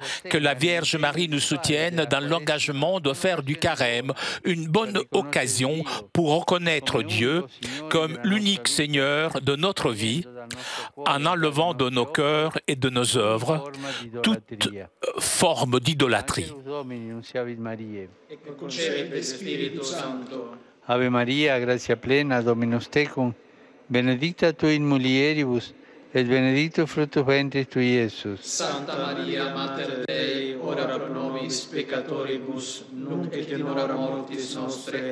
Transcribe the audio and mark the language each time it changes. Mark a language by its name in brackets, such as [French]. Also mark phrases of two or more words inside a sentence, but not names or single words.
[French] Que la Vierge Marie nous soutienne dans l'engagement de faire du carême une bonne occasion pour reconnaître Dieu comme l'unique Seigneur de notre vie, en enlevant de nos cœurs et de nos œuvres toute forme d'idolâtrie. [Latin] Ave Maria, gratia plena, Dominus tecum, benedicta tu in mulieribus, et benedictus fructus ventris tui, Iesus. Santa Maria, Mater Dei, ora pro nobis peccatoribus, nunc et in hora mortis nostre.